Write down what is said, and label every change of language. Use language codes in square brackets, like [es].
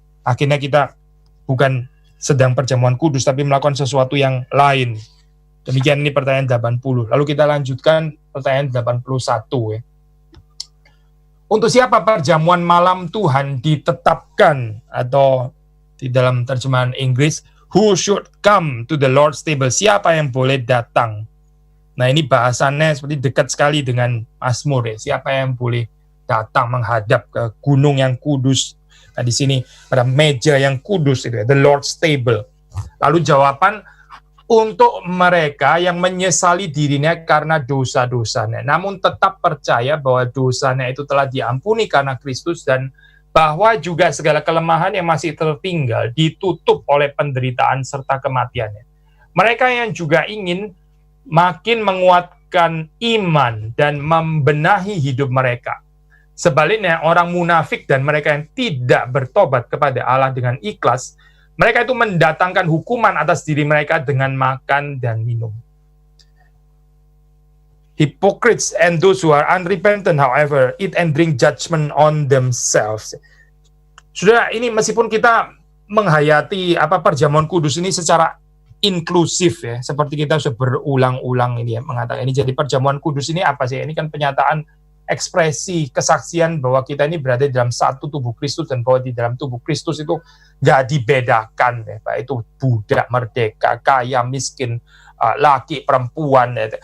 [id] Akhirnya kita bukan sedang perjamuan kudus, tapi melakukan sesuatu yang lain. Demikian ini pertanyaan 80. Lalu kita lanjutkan pertanyaan 81. Ya. Untuk siapa perjamuan malam Tuhan ditetapkan, atau di dalam terjemahan Inggris, [en] Who should come to the Lord's table? [id] Siapa yang boleh datang? Nah, ini bahasannya seperti dekat sekali dengan Mazmur ya. Siapa yang boleh datang menghadap ke gunung yang kudus? Nah, di sini pada meja yang kudus itu ya, the Lord's table. Lalu jawaban untuk mereka yang menyesali dirinya karena dosa-dosanya, namun tetap percaya bahwa dosanya itu telah diampuni karena Kristus, dan bahwa juga segala kelemahan yang masih tertinggal ditutup oleh penderitaan serta kematiannya. Mereka yang juga ingin makin menguatkan iman dan membenahi hidup mereka. Sebaliknya, orang munafik dan mereka yang tidak bertobat kepada Allah dengan ikhlas, mereka itu mendatangkan hukuman atas diri mereka dengan makan dan minum. [en] Hypocrites and those who are unrepentant, however, eat and drink judgment on themselves. [id] Saudara, ini meskipun kita menghayati perjamuan kudus ini secara inklusif ya, seperti kita sudah berulang-ulang ini ya mengatakan ini. Jadi perjamuan kudus ini apa sih? Ini kan penyataan ekspresi kesaksian bahwa kita ini berada di dalam satu tubuh Kristus, dan bahwa di dalam tubuh Kristus itu nggak dibedakan ya, Pak, itu budak merdeka, kaya miskin, laki perempuan ya.